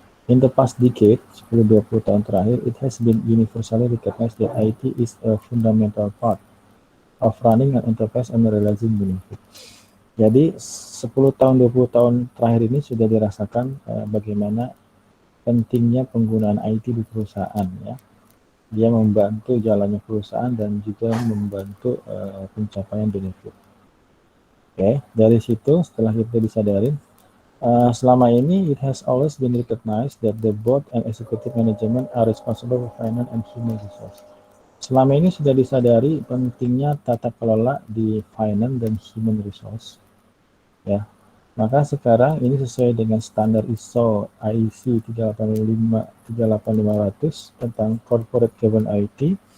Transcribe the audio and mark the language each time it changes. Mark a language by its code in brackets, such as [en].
[en] In the past decade, [id] 10-20 tahun terakhir, [en] it has been universally recognized that IT is a fundamental part of running an enterprise and realizing benefit. [id] Jadi 10 tahun, 20 tahun terakhir ini sudah dirasakan bagaimana pentingnya penggunaan IT di perusahaan ya. Dia membantu jalannya perusahaan dan juga membantu pencapaian benefit. Oke, dari situ setelah kita disadarin, selama ini [en] it has always been recognized that the board and executive management are responsible for finance and human resource. [id] Selama ini sudah disadari pentingnya tata kelola di finance dan human resource. Ya, maka sekarang ini sesuai dengan standar ISO IEC 38500 tentang corporate governance IT.